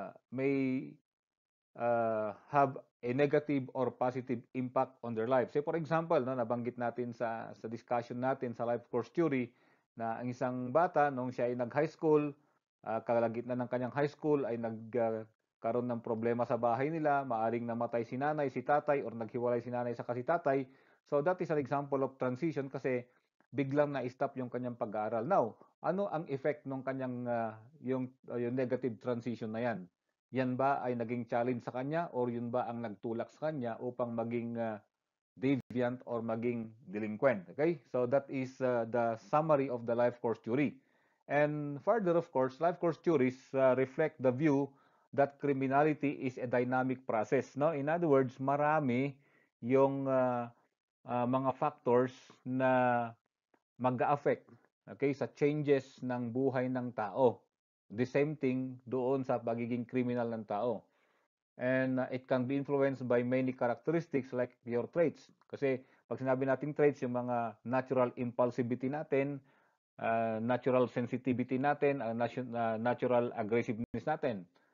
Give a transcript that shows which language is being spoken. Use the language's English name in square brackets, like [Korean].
[English] may have a negative or positive impact on their life. Say for example, [Filipino] no, nabanggit natin sa discussion natin sa life course theory na ang isang bata nung siya ay nag-high school, kalagitnaan ng kanyang high school ay nagkaroon ng problema sa bahay nila, maaring namatay si nanay, si tatay, or naghiwalay si nanay sa si tatay. [English] So that is an example of transition [Filipino] kasi biglang na-stop yung kanyang pag-aaral. Now, ano ang effect ng kanyang yung negative transition na yan? Yan ba ay naging challenge sa kanya or yun ba ang nagtulak sa kanya upang maging deviant or maging delinquent? Okay? [English] So that is the summary of the life course theory. And further, of course, life course theories reflect the view that criminality is a dynamic process. [Filipino] No? In other words, marami yung mga factors na mag-affect, okay, sa changes ng buhay ng tao. [English] The same thing [Filipino] doon sa pagiging criminal ng tao. [English] And it can be influenced by many characteristics like your traits. [Filipino] Kasi pag sinabi nating traits, yung mga natural impulsivity natin, natural sensitivity natin, natural aggressiveness natin.